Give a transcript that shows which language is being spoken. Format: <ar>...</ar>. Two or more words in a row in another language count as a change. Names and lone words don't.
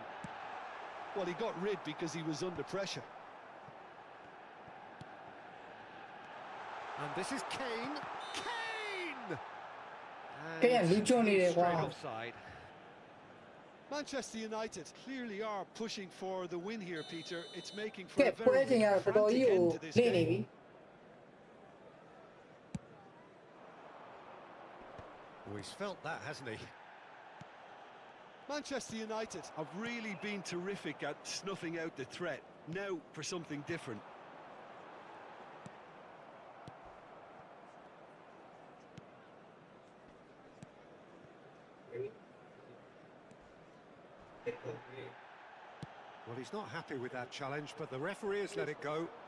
<en>Well, he got rid because he was under pressure. And this is Kane. Kane! Kane, straight offside. Manchester United clearly are pushing for the win here, Peter. It's making for</en> <my>ကဲ</my> <en>a</en> <my>ပွဲ</my> <en>very</en> <my>ချိန်ကတော့တော်တော်ကြီး</my> <en>frantic</en> <my>ကို</my> <en>end to this</en> <my>လင့်နေ</my> <en>game.</en> <my>ပြီ</my> <en>Oh, he's felt that, hasn't he? Manchester United have really been terrific at snuffing out the threat. Now for something different. Well, he's not happy with that challenge, but the referee has let it go.</en>